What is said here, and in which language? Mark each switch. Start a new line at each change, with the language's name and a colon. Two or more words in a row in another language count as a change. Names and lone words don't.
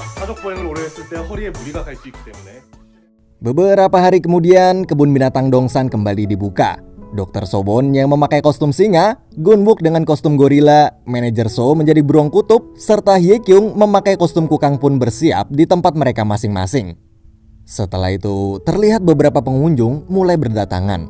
Korean: 사족 보행을 오래 했을 때 허리에 무리가 갈 수 있기 때문에.
Indonesian: Beberapa hari kemudian, kebun binatang Dongsan kembali dibuka. Dr. Sobon yang memakai kostum singa, Gunbuk dengan kostum gorila, manajer So menjadi beruang kutub, serta Hyekyung memakai kostum kukang pun bersiap di tempat mereka masing-masing. Setelah itu, terlihat beberapa pengunjung mulai berdatangan.